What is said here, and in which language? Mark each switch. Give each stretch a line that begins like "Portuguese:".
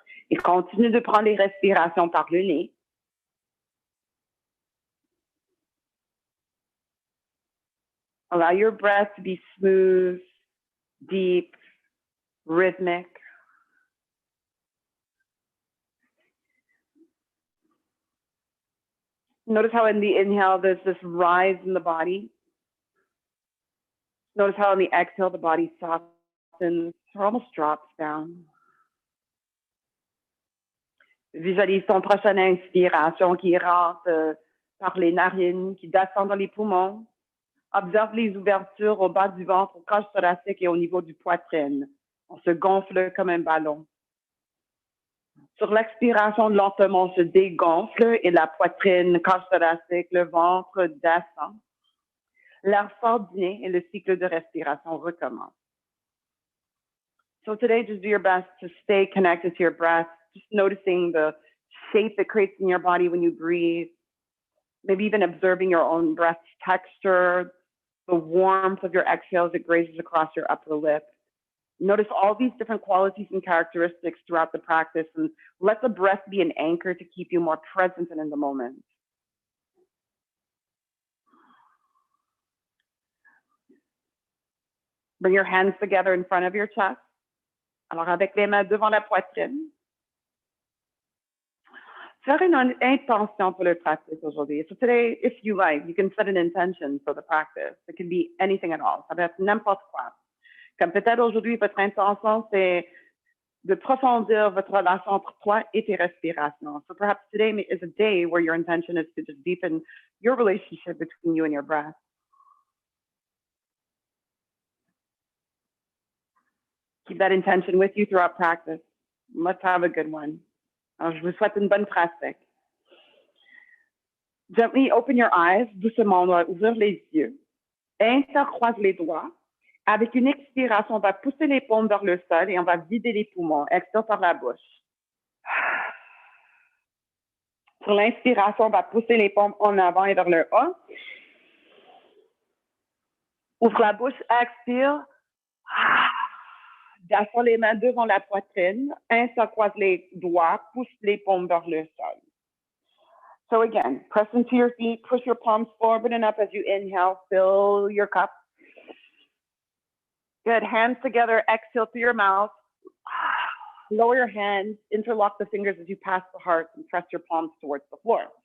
French: Et continue de prendre les respirations par le nez.
English: Allow your breath to be smooth, deep, rhythmic. Notice how in the inhale, there's this rise in the body. Notice how in the exhale, the body softens or almost drops down.
French: Visualise ton prochaine inspiration qui rentre par les narines, qui descend dans les poumons. Observe les ouvertures au bas du ventre, au cage thoracique et au niveau du poitrine. On se gonfle comme un ballon. Sur l'expiration, lentement, on se dégonfle et la poitrine, cage thoracique, le ventre descend. L'air sort du nez et le cycle de respiration recommence.
English: So today, just do your best to stay connected to your breath, just noticing the shape it creates in your body when you breathe, maybe even observing your own breath texture, the warmth of your exhale as it grazes across your upper lip. Notice all these different qualities and characteristics throughout the practice, and let the breath be an anchor to keep you more present and in the moment. Bring your hands together in front of your chest.
French: Alors, avec les mains devant la poitrine. Faire une intention pour le practice aujourd'hui.
English: So today, if you like, you can set an intention for the practice. It can be anything at all.
French: Ça peut être n'importe quoi. Comme peut-être aujourd'hui, votre intention, c'est de profondir votre relation entre toi et tes respirations.
English: So perhaps today is a day where your intention is to just deepen your relationship between you and your breath. Keep that intention with you throughout practice. Let's have a good one.
French: Alors, je vous souhaite une bonne pratique.
English: Gently open your eyes.
French: Doucement, on va ouvrir les yeux. Intercroise les doigts. Avec une expiration, on va pousser les paumes vers le sol et on va vider les poumons. Expire par la bouche. Sur l'inspiration, on va pousser les paumes en avant et vers le haut. Ouvre la bouche, expire. Descends les mains devant la poitrine. Intercroise les doigts, pousse les paumes vers le sol.
English: So again, press into your feet, push your palms forward and up as you inhale, fill your cup. Good, hands together, exhale through your mouth. Lower your hands, interlock the fingers as you pass the heart, and press your palms towards the floor.